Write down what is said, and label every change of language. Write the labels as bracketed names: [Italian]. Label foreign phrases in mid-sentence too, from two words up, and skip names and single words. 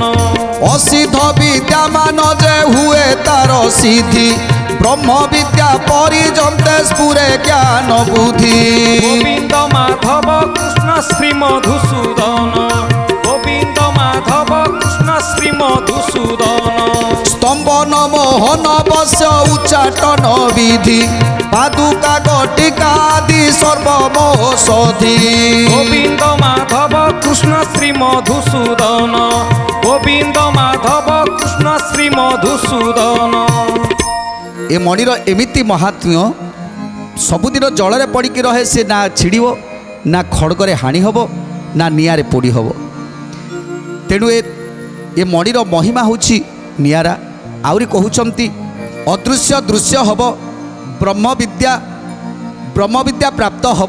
[Odia] ଅସିଦ୍ଧ ବିଦ୍ୟା ମାନ ଯେ ହୁଏ ତାର ସିଦ୍ଧି, ବ୍ରହ୍ମ ବିଦ୍ୟା ପରିଜନ୍ତେ ସ୍ଫୁରେ ଜ୍ଞାନ ବୁଦ୍ଧି। ଗୋବିନ୍ଦ ମାଧବ କୃଷ୍ଣ ଶ୍ରୀ ମଧୁସୂଦନ। ଗୋବିନ୍ଦ ମାଧବ କୃଷ୍ଣ ଶ୍ରୀ ମଧୁସୂଦନ। ସ୍ତମ୍ଭନ ମୋହନ ବସ୍ୟ ଉଚ୍ଚାଟନ ବିଧି, ପାଦୁକା ଗଟିକାଦି ସର୍ବମୋଷଧି। গোবিন্দ মাধব কৃষ্ণ শ্রী মধুসূদন। গোবিন্দ মাধব কৃষ্ণ শ্রী মধুসূদন। ଏ ମଣିର ଏମିତି ମହାତ୍ମ୍ୟ, ସବୁଦିନ ଜଳରେ ପଡ଼ିକି ରହେ। ସେ ନା ଛିଡ଼ିବ, ନା ଖଡ଼ଗରେ ହାଣି ହେବ, ନା ନିଆଁରେ ପୋଡ଼ି ହେବ। ତେଣୁ ଏ ମଣିର ମହିମା ହେଉଛି ନିଆରା। ଆହୁରି କହୁଛନ୍ତି ଅଦୃଶ୍ୟ ଦୃଶ୍ୟ ହେବ, ବ୍ରହ୍ମବିଦ୍ୟା ପ୍ରାପ୍ତ ହେବ।